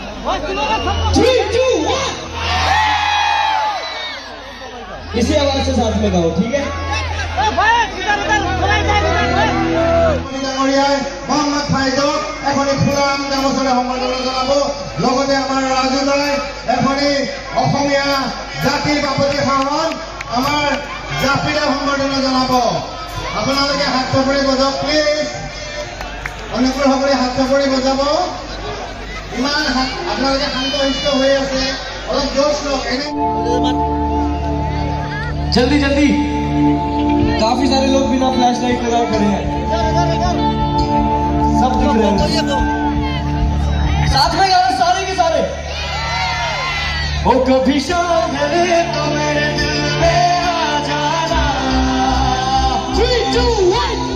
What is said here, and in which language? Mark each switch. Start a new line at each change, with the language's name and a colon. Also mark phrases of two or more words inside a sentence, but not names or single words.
Hindi: 3, 2, 1 इसी आवाज से साथ में गाओ, ठीक है? मोहम्मद फैज
Assamese: এখনি ফুলাম গামোচাৰে সম্বৰ্ধনা জনাব লগতে আমাৰ ৰাজুদাই এখনি অসমীয়া জাতিৰ বাপতি সাহন আমাৰ জাপিৰে সম্বৰ্ধনা জনাব আপোনালোকে হাত চাপৰি বজাওক প্লিজ অনুগ্ৰহকৰি হাত চাপৰি বজাব ইমান আপোনালোকে শান্ত হৈ আছে অলপ জোশ লওক এনে
Hindi: जल्दी जल्दी काफी सारे लोग बिना
English: flash light
Hindi: लगाए खड़े हैं सब दिख रहे हैं साथ में गाना सारे के सारे ओ कभी शाम ढले तो मेरे दिल में आ जाना 3 2 1